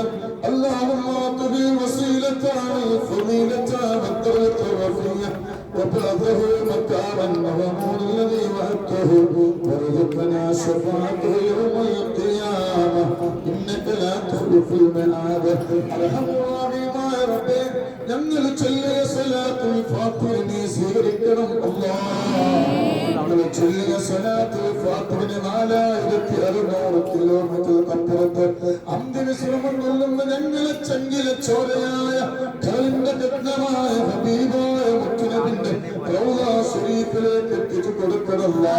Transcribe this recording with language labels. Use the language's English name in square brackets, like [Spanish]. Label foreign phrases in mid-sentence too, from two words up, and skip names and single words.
[Arabic] اللهم اعطه الوسيلة والفضيلة والدرجة الرفيعة وبعثه مكانا محمود الذي وعدته وارزقنا شفاعته يوم القيامة إنك لا تخلف الميعاد. أرحم الراحمين يا ربي [Malayalam] ഞങ്ങൾ ചൊല്ലിയ സ്വലാത്തുൽ ഫാത്തിഹയെ സ്വീകരിക്കണം അല്ലാഹ്. ഞങ്ങൾ ചൊല്ലിയ സ്വലാത്തുൽ ഫാത്തിഹയെ 4600 കിലോമീറ്റർ അപ്പുറത്ത് അന്തിമശ്രമം കൊള്ളുന്ന ഞങ്ങളെ ചങ്കിലെ ചോരയായ കലിന്റെ രത്നമായ ഹബീബായ മുത്തുനബിന്റെ റൗള ശരീഫിലേക്ക് എത്തിച്ചു കൊടുക്കണമല്ലാ.